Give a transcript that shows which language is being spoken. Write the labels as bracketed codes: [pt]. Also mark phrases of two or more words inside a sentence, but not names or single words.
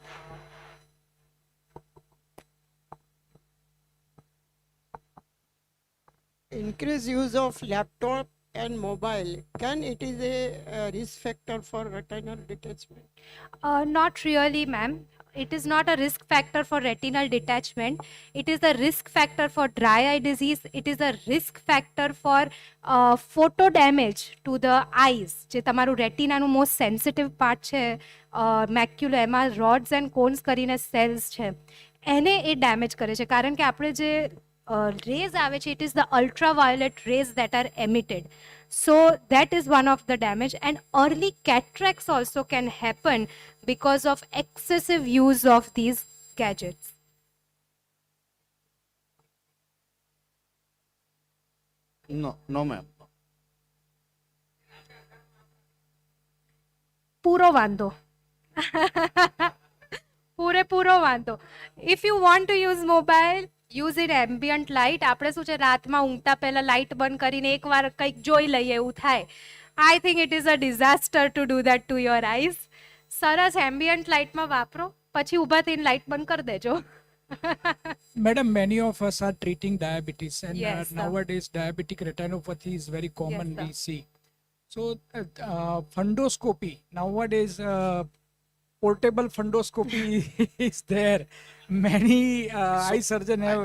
[en] Increased use of laptop and mobile, can it is a risk factor for retinal detachment? Not really, ma'am. It is not a risk factor for retinal detachment. It is a risk factor for dry eye disease. It is a risk factor for photo damage to the eyes. [gu] જે તમારું રેટિનાનું [en] most sensitive part [gu] છે, મેક્યુલો, એમાં [en] rods and cones [gu] કરીને સેલ્સ છે, એને એ ડેમેજ કરે છે. કારણ કે આપણે જે રેઝ આવે છે, [en] it is the ultraviolet rays that are emitted. So that is one of the damage, and early cataracts also can happen because of excessive use of these gadgets. No, ma'am. [gu] પૂરો વાંધો. પૂરેપૂરો વાંધો. [en] If you want to use mobile, use in ambient light. [gu] આપણે શું છે, રાતમાં ઊંઘતા પહેલા લાઇટ બંધ કરીને એકવાર કંઈક જોઈ લઈએ એવું થાય. [en] I think it is a disaster to do that to your eyes. [gu] સરસ [en] ambient light [gu] માં વાપરો, પછી ઊભા થઈને લાઇટ બંધ કરી દેજો. [en] Madam, many of us are treating diabetes, and Yes, sir. nowadays diabetic retinopathy is very common. Yes, sir. We see. So, fundoscopy nowadays, portable fundoscopy is there. Many eye surgeon have